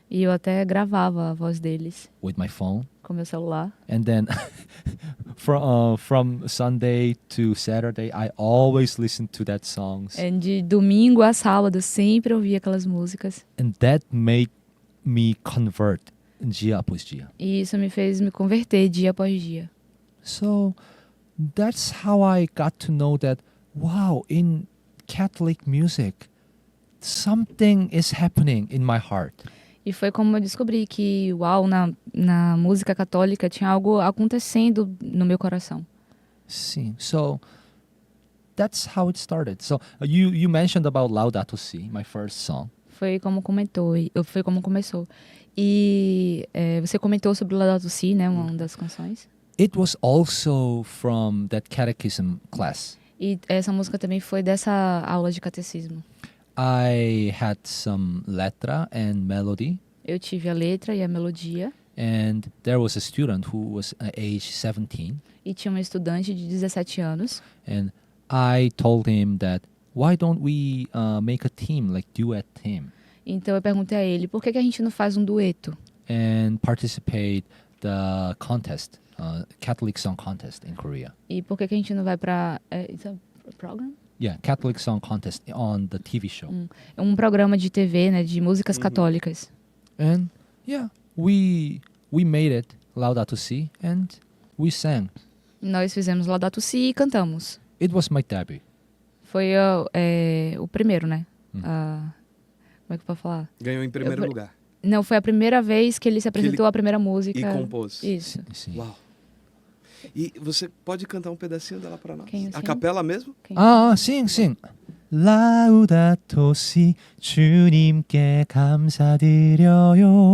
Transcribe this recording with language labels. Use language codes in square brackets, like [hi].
[pt] E eu até gravava a voz deles [en] with my phone. [pt] com meu celular. [en] And then from Sunday to Saturday, I always listen to that songs. [pt] E de domingo a sábado, eu sempre ouvia aquelas músicas. [en] And that made me convert [pt] dia após dia. E isso me fez me converter dia após dia. [en] So that's how I got to know that, wow, in Catholic music, something is happening in my heart. [pt] E foi como eu descobri que, uau, na música católica tinha algo acontecendo no meu coração. [en] Sim. So that's how it started. So you mentioned about Laudato Si, my first song. [pt] Foi como começou. E você comentou sobre o Laudato Si, né, uma das canções. [en] It was also from that catechism class. [pt] E essa música também foi dessa aula de catecismo. [en] I had some letra and melody, [pt] Eu tive a letra e a melodia. [en] and there was a student who was age 17, [pt] E tinha um estudante de 17 anos. [en] and I told him that why don't we make a team, like duet team, [pt] Então eu perguntei a ele, por que a gente não faz um dueto? [en] and participate the contest, Catholic Song Contest in Korea. [pt] E por que a gente não vai para program? [en] Yeah, Catholic Song Contest on the TV show. [pt] É um programa de TV, né, de músicas católicas. [en] And yeah, we made it, Laudato Si, and we sang. [pt] Nós fizemos Laudato Si e cantamos. [en] It was my debut. [pt] Foi o primeiro, né? Como é que eu posso falar? Ganhou em primeiro Eu- lugar. Não, foi a primeira vez que ele se apresentou a primeira música. E compôs. Isso. Sim. Uau. E você pode cantar um pedacinho dela pra nós? Quem, A assim? capela mesmo? [en] Sing. [ko] Laudato Si, 주님께 감사드려요.